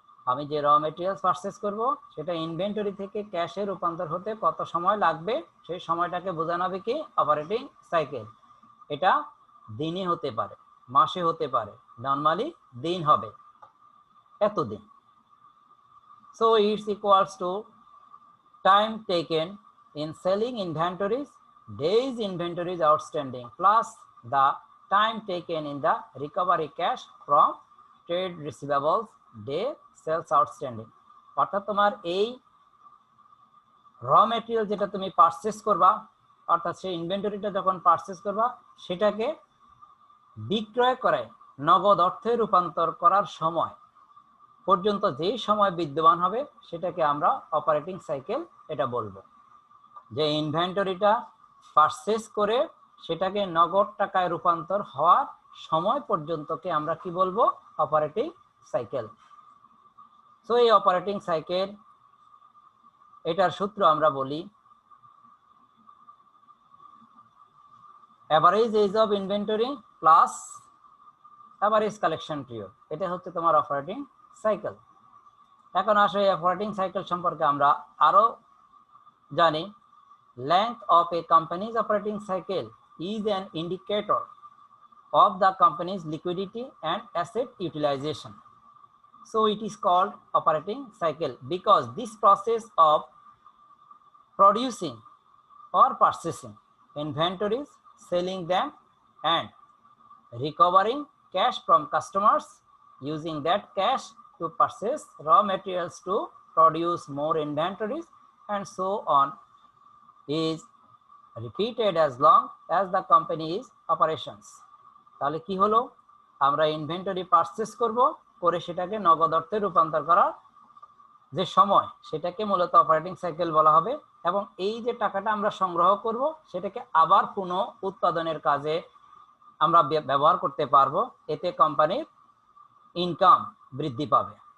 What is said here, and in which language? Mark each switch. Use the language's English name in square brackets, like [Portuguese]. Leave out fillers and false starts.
[Bangla] আমি যে raw materials purchase করব সেটা ইনভেন্টরি থেকে ক্যাশে রূপান্তর হতে কত সময় লাগবে, সেই সময়টাকে বোঝানো হবে কি অপারেটিং সাইকেল। এটা দিনে হতে পারে, মাসে হতে পারে, নরমালি দিন হবে, এতদিন। [English] So it's equals to time taken in selling inventories, days inventories outstanding plus the time taken in the recovery cash from trade receivables, day sales outstanding। [Bangla] অর্থাৎ তোমার এই র মেটেরিয়াল যেটা তুমি পারচেস করবা, অর্থাৎ সেই ইনভেন্টরিটা যখন পারচেস করবা সেটাকে বিক্রয় করে নগদ অর্থে রূপান্তর করার সময় পর্যন্ত যেই সময় বিদ্যমান হবে সেটাকে আমরা অপারেটিং সাইকেল এটা বলবো। যে ইনভেন্টরিটা পারচেস করে সেটাকে নগদ টাকায় রূপান্তর হওয়ার সময় পর্যন্তকে আমরা কি বলবো অপারেটিং সাইকেল। সো এই অপারেটিং সাইকেল এটার সূত্র আমরা বলি average age of inventory plus average collection period, এটা হচ্ছে তোমার অপারেটিং সাইকেল। এখন আসলে অপারেটিং সাইকেল সম্পর্কে আমরা আরো জানি। [English] Length of a company's operating cycle is an indicator of the company's liquidity and asset utilization. So it is called operating cycle because this process of producing or purchasing inventories, selling them and recovering cash from customers, using that cash to purchase raw materials to produce more inventories and so on, is repeated as long as the company is operations। [Bangla] তাহলে কি হলো, আমরা inventory purchase করব, করে সেটাকে নগদ অর্থে রূপান্তর করার যে সময় সেটাকে মূলত অপারেটিং সাইকেল বলা হবে। এবং এই যে টাকাটা আমরা সংগ্রহ করব সেটাকে আবার পুনঃ উৎপাদনের কাজে আমরা ব্যবহার করতে পারবো, এতে কোম্পানির ইনকাম বৃদ্ধি পাবে।